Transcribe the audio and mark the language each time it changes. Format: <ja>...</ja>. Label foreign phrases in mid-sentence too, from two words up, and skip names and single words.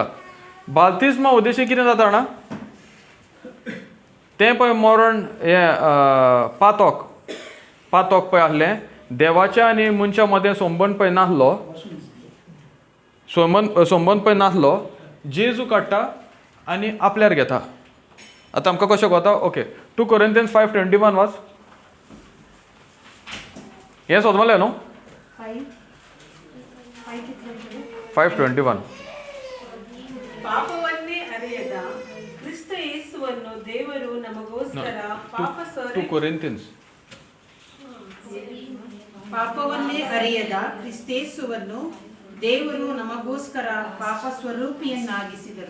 <kok>बाल्तिस्मा उद्देशी कितें जाता जाणा? तें पळय मरण हें पातोक पळय आहलें, देवाच्या आनी मनशा मदें संबंद पळय नासलो, संबंद पळय नासलो, जेजू काडटा आनी आपल्यार घेता. आतां आमकां कशें कोता? ओके. 2 Corinthians 5:21 वाच. हें सोदमलें न्हू? 5:21.</kok> <kn>ಪಾಪವನ್ನೇ ಅರಿಯದ ಕ್ರಿಸ್ತ ಯೇಸುವನ್ನು ದೇವರು ನಮಗೋಸ್ಕರ ಪಾಪ 2 Corinthians. ಪಾಪವನ್ನೇ ಅರಿಯದ ಕ್ರಿಸ್ತೇಸುವನ್ನು ದೇವರು ನಮಗೋಸ್ಕರ ಪಾಪ ಸ್ವರೂಪಿಯನ್ನಾಗಿಸಿದರು.</kn>